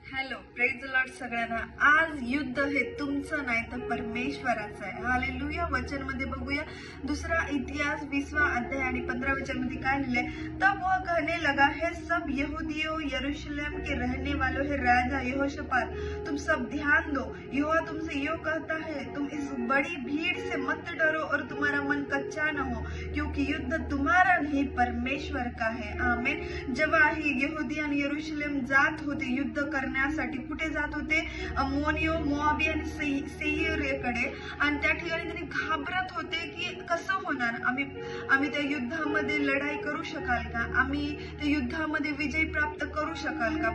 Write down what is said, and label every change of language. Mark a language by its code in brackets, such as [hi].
[mr] Hello, praise the Lord सगळ्यांना. आज युद्ध हे तुमचं नाही तर परमेश्वराचं आहे. हालेलुया. वचन मध्ये बघूया, दुसरा इतिहास 20वां अध्याय आणि 15 वचन मध्ये काय लिहिलंय. [hi] तब वह कहने लगा, हे सब यहूदियों, यरूशलेम के रहने वालों, हे राजा यहोशापात, तुम सब ध्यान दो. यहोवा तुमसे यो कहता है, तुम इस बड़ी भीड़ से मत डरो और तुम्हारा मन कच्चा न हो, क्योंकि युद्ध तुम्हारा नहीं परमेश्वर का है. आमेन. [mr] जेव्हा ही यहुदी आणि यरूशलेम जात होते युद्ध करण्यासाठी, कुठे जात होते? अमोनियो, मोआबी आणि सेईरकडे. आणि त्या ठिकाणी त्यांनी घाबरत होते की कसं होणार, आम्ही त्या युद्धामध्ये लढाई करू शकाल का, आम्ही त्या युद्धामध्ये विजय प्राप्त करू शकाल का.